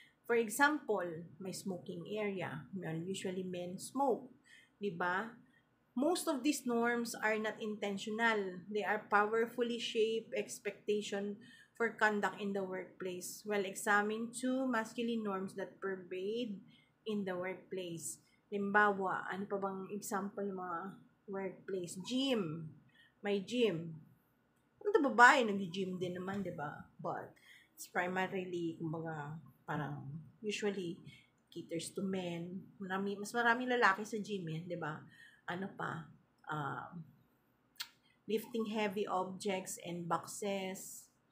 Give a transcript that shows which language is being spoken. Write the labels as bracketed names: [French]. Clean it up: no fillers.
[English] For example, may smoking area. Usually men smoke, 'di ba? Most of these norms are not intentional. They are powerfully shaped expectation for conduct in the workplace. While examine two masculine norms that pervade in the workplace. [Filipino] Limbawa, ano pa bang example ng mga workplace? Gym. May gym. Ang babae, nag-gym din naman, di ba? [English] But, it's primarily, kumbaga, parang, usually, caters to men. [Filipino] Mas maraming lalaki sa gym yan, di ba? Ano pa, [English] lifting heavy objects and boxes.